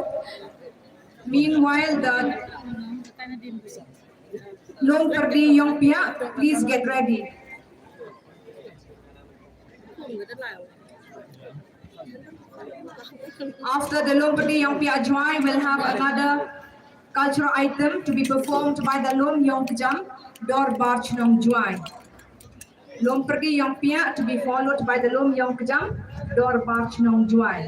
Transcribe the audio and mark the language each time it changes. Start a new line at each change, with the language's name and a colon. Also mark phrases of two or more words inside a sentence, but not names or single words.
English: Meanwhile, the Long Perdi Yong Pia, please get ready. After the Long Perdi Yong Pia Jowai, we'll have another cultural item to be performed by the Lom Yong Kjam Dor Barch Nong Jowai. Lom Perdi Yong Pia to be followed by the Lom Yong Kjam Dor Barch Nong Jowai.